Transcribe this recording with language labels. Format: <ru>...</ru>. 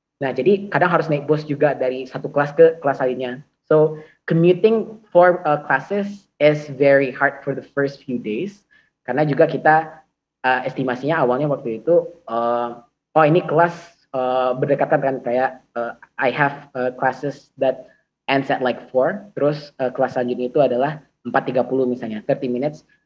<id>Nah, jadi kadang harus naik bus juga dari satu kelas ke kelas lainnya.</id> <en>So, commuting for classes is very hard for the first few days.</en> <id>Karena juga kita estimasinya awalnya waktu itu, oh ini kelas berdekatan kan kayak</id> <en>I have classes that ends at like 4,</en> <id>terus kelas selanjutnya itu adalah 4:30 misalnya,</id> <en>30 minutes.</en>